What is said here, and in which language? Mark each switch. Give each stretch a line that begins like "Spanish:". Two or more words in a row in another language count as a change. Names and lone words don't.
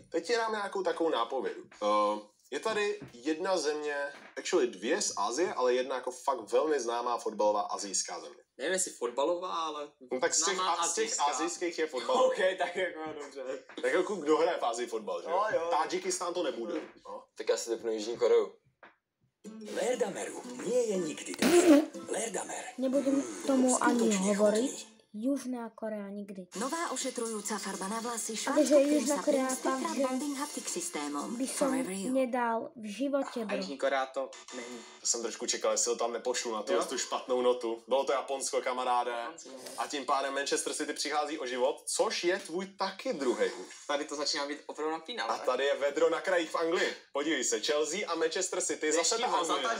Czech: Teď ti dáme nějakou takovou nápovědu. Je tady jedna země, actually 2 z Asie, ale jedna jako fakt velmi známá fotbalová asijská země. Nevím, jestli fotbalová, ale... No tak z těch Známá asijských asijská. je fotbalová. OK, tak jako dobře. Tak jako kdo hraje v Asii fotbal, že jo? Jo, jo. Tádžikistán to nebude. No. Tak já si typnu Jižní Koreu.
Slovak: Lerdameru nie je nikdy dost. Lerdamer. Nebudem tomu ani hovoriť. Južná Korea nikdy. Nová ošetrujúca farba na vlasy že Schwarzkopf Južná sa Korea prísť fakt, že
English: bonding haptic
Slovak: systémom By som
English: Forever You.
Czech: nedal v životě, A bro. Jižní Korea to není. Jsem trošku čekal, jestli ho tam nepošlu na Jo? tu špatnou notu. Bylo to Japonsko, kamaráde. A tím pádem Manchester City přichází o život, což je tvůj taky druhý už. Tady to začíná být opravdu napínavé. A tady je vedro na krajích v Anglii. Podívej se, Chelsea a Manchester City, zase ta Anglie.